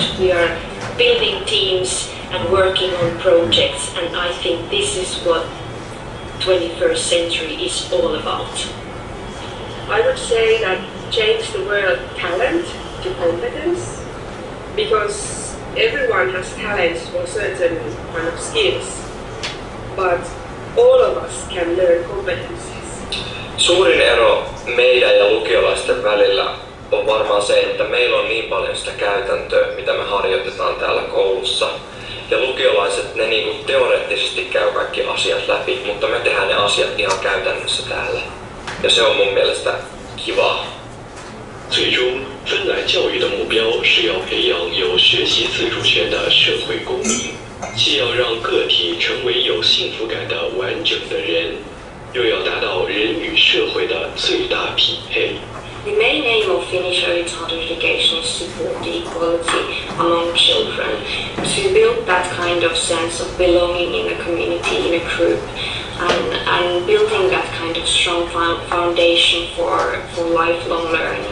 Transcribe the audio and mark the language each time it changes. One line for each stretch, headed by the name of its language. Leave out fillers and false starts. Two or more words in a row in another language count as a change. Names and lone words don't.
English: We are building teams and working on projects, and I think this is what 21st century is all about. I would say that change the word talent to competence, because everyone has talents for certain kind of skills, but all of us can learn competencies.
Finnish: Suurin ero meidän ja lukiolaisten välillä on varmaan se, että meillä on niin paljon sitä käytäntöä, mitä me harjoitetaan täällä koulussa. Ja lukiolaiset, ne niinku teoreettisesti käy kaikki asiat läpi, mutta me tehdään ne asiat ihan käytännössä täällä. Ja se on mun mielestä kivaa.
Chinese: 最终，芬兰教育的目标是要培养有学习自主权的社会公民，既要让个体成为有幸福感的完整的人，又要达到人与社会的最大匹配。
English: The main aim of Finnish early childhood education is to support the equality among children, to build that kind of sense of belonging in a community, in a group, and building that kind of strong foundation for lifelong learning.